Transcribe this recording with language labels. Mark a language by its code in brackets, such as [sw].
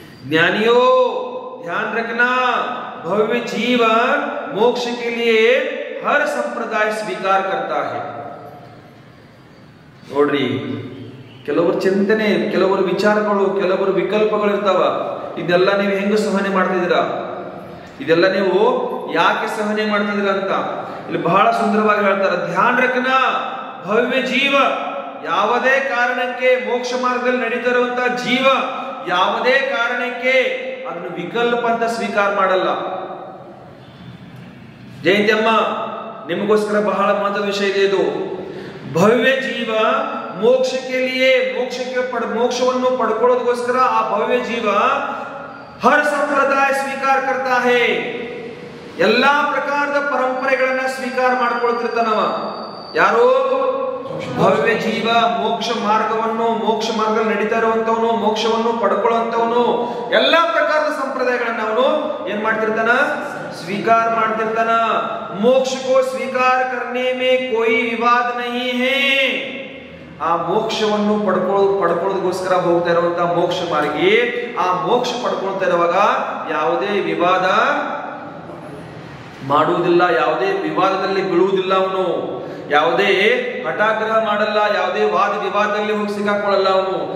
[hi] ज्ञानियों ध्यान रखना, भव्य जीवन मोक्ष के लिए हर संप्रदाय स्वीकार करता है. [kn] ನೋಡ್ರಿ, ಕೆಲವರು ಚಿಂತನೆ, ಕೆಲವರು ವಿಚಾರಗಳು, ಕೆಲವರು ವಿಕಲ್ಪಗಳು ಇರ್ತಾವ. ಇದೆಲ್ಲ ನೀವು ಹೆಂಗ ಸಹನೆ ಮಾಡ್ತಿದ್ದೀರಾ, ಇದೆಲ್ಲ ನೀವು ಯಾಕೆ ಸಹನೆ ಮಾಡ್ತಿದ್ದೀರಾ ಅಂತ ಇಲ್ಲಿ ಬಹಳ ಸುಂದರವಾಗಿ ಹೇಳ್ತಾರೆ. [hi] ಧ್ಯಾನ ರಖನ [kn] ಭವ್ಯ ಜೀವ, ಯಾವುದೇ ಕಾರಣಕ್ಕೆ ಮೋಕ್ಷ ಮಾರ್ಗದಲ್ಲಿ ನಡೀತಾ ಇರುವಂತಹ ಜೀವ ಯಾವುದೇ ಕಾರಣಕ್ಕೆ ಅದನ್ನು ವಿಕಲ್ಪ ಅಂತ ಸ್ವೀಕಾರ ಮಾಡಲ್ಲ. ಜಯಂತಿ ಅಮ್ಮ, ನಿಮಗೋಸ್ಕರ ಬಹಳ ಮಹತ್ವದ ವಿಷಯ ಇದೆ ಇದು. ಭವ್ಯ ಜೀವ ಮೋಕ್ಷಕ್ಕೆ ಲಿಯೇ ಮೋಕ್ಷವನ್ನು ಪಡ್ಕೊಳ್ಳೋದಕ್ಕೋಸ್ಕರ ಆ ಭವ್ಯ ಜೀವ [hi] ಹರ್ ಸಂಪ್ರದಾಯ ಸ್ವೀಕಾರ ಕರ್ತಾ ಹೇ. [kn] ಎಲ್ಲಾ ಪ್ರಕಾರದ ಪರಂಪರೆಗಳನ್ನ ಸ್ವೀಕಾರ ಮಾಡ್ಕೊಳ್ತಿರ್ತಾನವ. ಯಾರು? ಭವ್ಯ ಜೀವ ಮೋಕ್ಷ ಮಾರ್ಗವನ್ನು, ಮೋಕ್ಷ ಮಾರ್ಗದಲ್ಲಿ ನಡೀತಾ ಇರುವಂತವನು, ಮೋಕ್ಷವನ್ನು ಪಡ್ಕೊಳ್ಳುವಂತವನು ಎಲ್ಲಾ ಪ್ರಕಾರದ ಸಂಪ್ರದಾಯಗಳನ್ನ ಅವನು ಏನ್ ಮಾಡ್ತಿರ್ತಾನ, स्वीकार ಮಾಡ್ತಿರ್ತಾನ. [hi] मोक्ष को स्वीकार करने में कोई विवाद नहीं है. [kn] ಆ ಮೋಕ್ಷವನ್ನು ಪಡ್ಕೊಳ್ಳೋದಕ್ಕೋಸ್ಕರ ಹೋಗ್ತಾ ಇರುವಂತಹ ಮೋಕ್ಷ ಮಾರ್ಗಿ ಆ ಮೋಕ್ಷ ಪಡ್ಕೊಳ್ತಾ ಇರುವಾಗ ಯಾವುದೇ ವಿವಾದ ಮಾಡುವುದಿಲ್ಲ, ಯಾವುದೇ ವಿವಾದದಲ್ಲಿ ಬೀಳುವುದಿಲ್ಲ. ಅವನು ಯಾವುದೇ ಹಠಾಗ್ರಹ ಮಾಡಲ್ಲ, ಯಾವುದೇ ವಾದ ವಿವಾದದಲ್ಲಿ ಹೋಗಿ ಸಿಕ್ಕಾಕೊಳ್ಳಲ್ಲ ಅವನು.